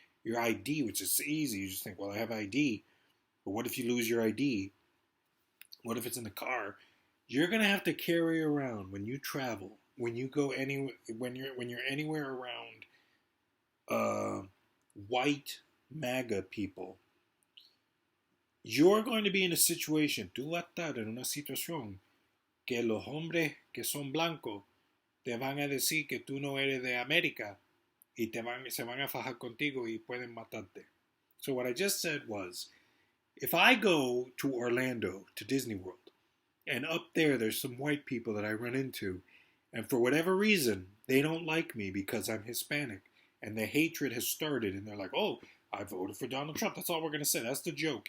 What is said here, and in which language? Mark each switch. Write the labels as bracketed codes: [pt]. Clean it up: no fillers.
[en] Your ID, which is easy. You just think, well, I have ID. But what if you lose your ID? What if it's in the car? You're going to have to carry around when you travel, when you go anywhere, when you're anywhere around white MAGA people. You're going to be in a situation, [es] tú vas a estar en una situación que los hombres que son blancos te van a decir que tú no eres de América y se van a fajar contigo y pueden matarte. [en] So what I just said was, if I go to Orlando, to Disney World, and up there's some white people that I run into, and for whatever reason, they don't like me because I'm Hispanic, and the hatred has started, and they're like, oh, I voted for Donald Trump. That's all we're going to say. That's the joke.